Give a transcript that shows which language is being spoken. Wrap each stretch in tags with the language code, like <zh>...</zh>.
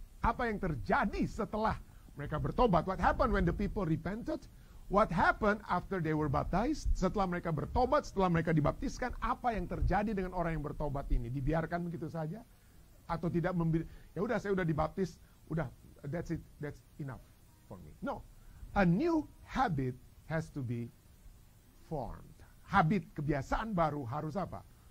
<id>Apa yang terjadi setelah mereka bertobat?</id> <en>What happened when the people repented? What happened after they were baptized?</en> <id>Setelah mereka bertobat, setelah mereka dibaptiskan, apa yang terjadi dengan orang yang bertobat ini? Dibiarkan begitu saja? Atau tidak ya udah, saya udah dibaptis, udah,</id> <en>that's it, that's enough for me. No. A new habit has to be formed.</en> <id>Habit, kebiasaan baru harus apa?</id>